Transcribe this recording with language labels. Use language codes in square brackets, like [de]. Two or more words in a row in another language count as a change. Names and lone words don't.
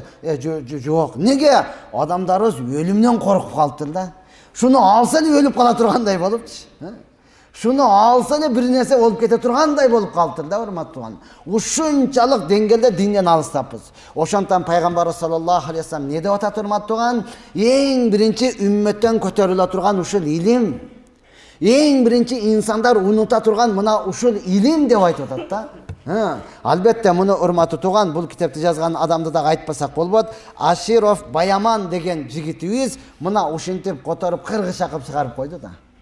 [ky] Жок. Неге? Адамдарыбыз өлүмдөн коркуп калыптыр да. Шуну алса эле өлүп кала тургандай болупчу. Шуну алса эле бир нерсе болуп кете тургандай болуп калыптыр да, урматтуу тууган. Ушунчалык деңгээлде динден алыстаппыз. Ошондон пайгамбар [ar] صلى الله عليه وسلم [ky] не деп атат, урматтуу тууган? Эң биринчи үммөттөн көтөрүлө турган ушул илим. Эң биринчи инсандар унута турган мына ушул илим деп айтып атат да. Албетте муну урматтуу тууган, бул китепти жазган адамды дагы айтпасак болбойт. Аширов Баяман деген жигитибиз мына ушинтип которуп кыргызча кылып чыгарып койду да.